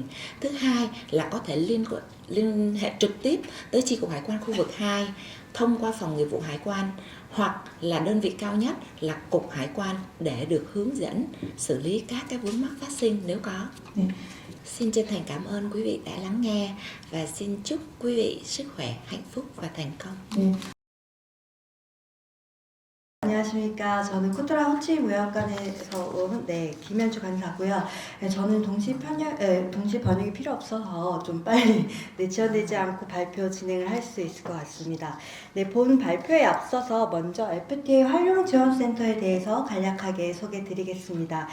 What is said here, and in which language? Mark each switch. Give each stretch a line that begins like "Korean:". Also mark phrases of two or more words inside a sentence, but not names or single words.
Vietnamese: Thứ hai là có thể liên hệ trực tiếp tới Chi cục Hải quan khu vực 2 thông qua phòng nghiệp vụ hải quan, hoặc là đơn vị cao nhất là cục hải quan để được hướng dẫn xử lý các cái vướng mắc phát sinh nếu có. Xin chân thành cảm ơn quý vị đã lắng nghe và xin chúc quý vị sức khỏe, hạnh phúc và thành công.
Korean: 안녕하십니까. 저는 쿠트라 호치무역관에서 온 김현주 간사고요. 저는 동시 번역이 필요 없어서 좀 빨리 지연되지 않고 발표 진행을 할 수 있을 것 같습니다. 본 발표에 앞서서 먼저 FTA 활용 지원센터에 대해서 간략하게 소개드리겠습니다.